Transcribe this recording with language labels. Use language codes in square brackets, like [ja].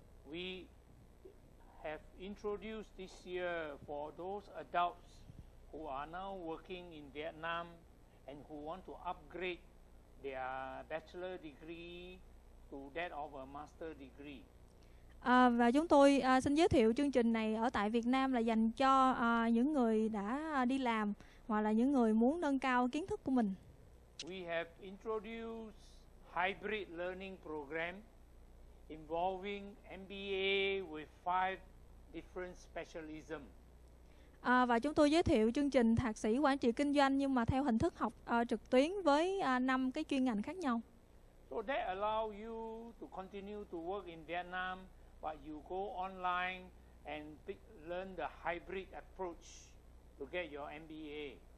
[en] We have introduced this year for those adults who are now working in Vietnam and who want to upgrade their bachelor degree to that of a master degree. [vi] Và chúng tôi xin giới thiệu chương trình này ở tại Việt Nam là dành cho những người đã đi làm hoặc là những người muốn nâng cao kiến thức của mình. [en] We have introduced hybrid learning program involving MBA with 5 different specialisms. [vi] Và chúng tôi giới thiệu chương trình thạc sĩ quản trị kinh doanh nhưng mà theo hình thức học trực tuyến với 5 cái chuyên ngành khác nhau. [en] So that allow you to continue to work in Vietnam, but you go online and learn the hybrid approach to get your MBA.